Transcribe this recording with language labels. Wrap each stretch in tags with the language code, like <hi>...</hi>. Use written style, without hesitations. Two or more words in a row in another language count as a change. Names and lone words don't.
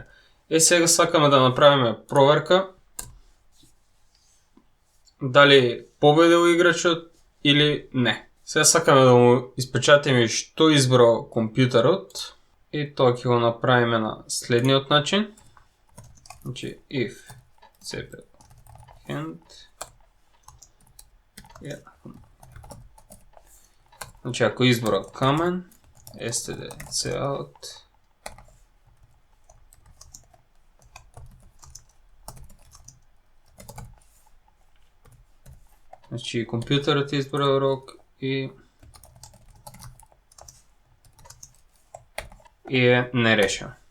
<mk>Сега сакаме да направиме проверка дали победил играчот или не. Сега сакаме да му испечатиме што избрал компјутерот и тоа ќе го направиме на следниот начин. Значи</mk> <en>if cp hand</en> <mk>Значи ако избрал Kamen</mk> <en>std cout</en> <mk>Значи компјутерот избрал рок и е нерешен.</mk>